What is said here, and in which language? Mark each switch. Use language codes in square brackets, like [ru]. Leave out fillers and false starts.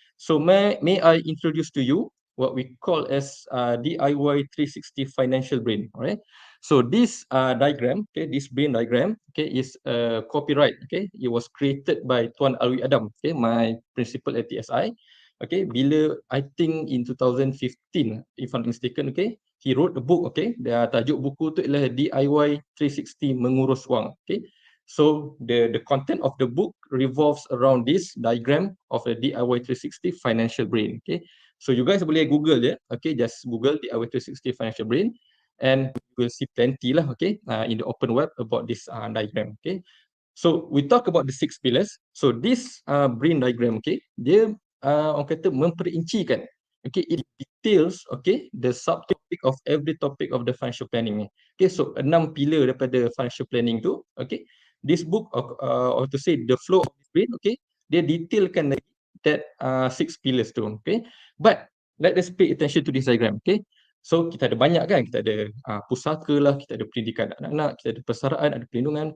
[en] So may I introduce to you what we call as DIY 360 financial brain. Alright. So this diagram, okay, this brain diagram, okay, is copyright. Okay, it was created by Tuan Alwi Adam, okay, my principal at TSI. Okay, bila I think in 2015, if I'm mistaken, okay, he wrote a book. [ms] Okay, tajuk buku tu ialah DIY 360 mengurus wang. [en] Okay, so the content of the book revolves around this diagram of a DIY 360 financial brain. Okay, so you guys boleh Google je. Okay, just Google DIY 360 financial brain, and you will see plenty lah, okay, in the open web about this diagram. Okay, so we talk about the 6 pillars. So this brain diagram, okay, [ms] dia orang kata memperincikan, [en] okay, it details, okay, the subtopic of every topic of the financial planning ni. Okay, so 6 pillar daripada financial planning tu, okay, this book or to say the flow of this brain, okay, [ms] dia detailkan [en] that 6 pillars tu. Okay, but let us pay attention to this diagram. [ms] Okay, so kita ada banyak kan, kita ada pusaka lah, kita ada pendidikan anak-anak, kita ada persaraan, ada perlindungan.